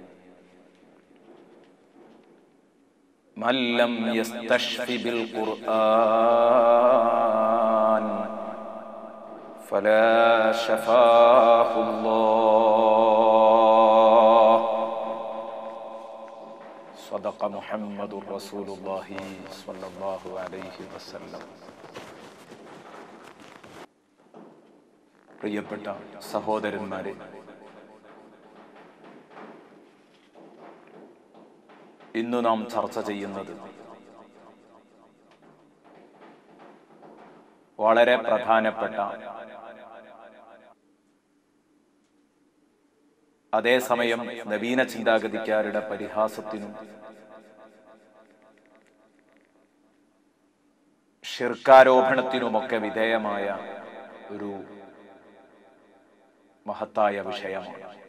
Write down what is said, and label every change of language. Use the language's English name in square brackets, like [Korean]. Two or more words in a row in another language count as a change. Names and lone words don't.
[Arabic] من لم يستشف بالقرآن فلا شفاه الله. صدق محمد رسول الله صلى الله عليه وسلم. [Malayalam] പ്രിയപ്പെട്ട സഹോദരന്മാരെ, ഇന്നു നാം ചർച്ച ചെയ്യുന്നത് വളരെ പ്രധാനപ്പെട്ട, അതേസമയം നവീന ചിന്താഗതിക്കാരുടെ പരിഹാസത്തിനും ശിർക്കാരോപണത്തിനുമൊക്കെ വിധേയമായ ഒരു മഹത്തായ വിഷയമാണ്.